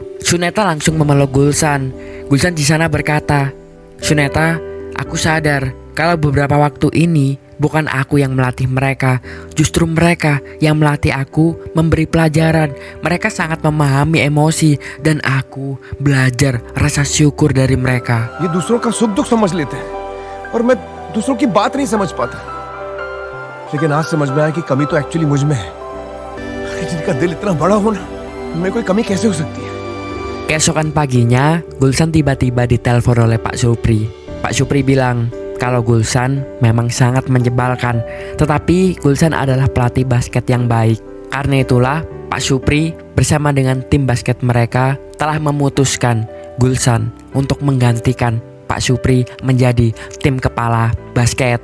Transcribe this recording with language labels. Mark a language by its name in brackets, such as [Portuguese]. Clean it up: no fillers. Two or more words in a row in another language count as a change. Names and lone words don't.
[Indonesian] Suneta langsung memeluk Gulsan. Gulsan di sana berkata, "Suneta, aku sadar kalau beberapa waktu ini bukan aku yang melatih mereka, justru mereka yang melatih aku memberi pelajaran. Mereka sangat memahami emosi dan aku belajar rasa syukur dari mereka." [Hindi] ये दूसरों का सुख दुख समझ लेते हैं और मैं दूसरों की बात नहीं समझ पाता, लेकिन आज समझ में आया कि कमी तो एक्चुअली मुझ में है। जिनका दिल इतना बड़ा हो ना, उनमें कोई कमी कैसे हो सकती है? [Indonesian] Keesokan paginya, Gulsan tiba-tiba ditelepon oleh Pak Supri. Pak Supri bilang kalau Gulsan memang sangat menyebalkan, tetapi Gulsan adalah pelatih basket yang baik. Karena itulah Pak Supri bersama dengan tim basket mereka telah memutuskan Gulsan untuk menggantikan Pak Supri menjadi tim kepala basket.